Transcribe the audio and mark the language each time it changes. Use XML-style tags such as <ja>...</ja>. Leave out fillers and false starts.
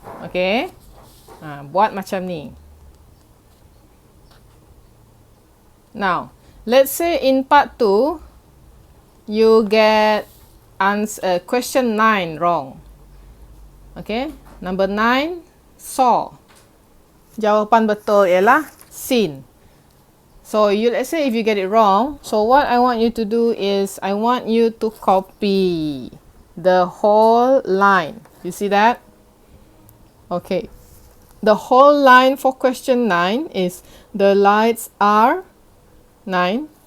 <ms>Okay, buat macam ni.</ms> <en>Now, let's say in part 2, you get question 9 wrong. Okay, number 9, saw.</en> <ms>Jawapan betul ialah seen.</ms> <en>So, let's say if you get it wrong, so what I want you to do is, I want you to copy the whole line. You see that? Okay. The whole line for question 9 is, the lights are 9.</en>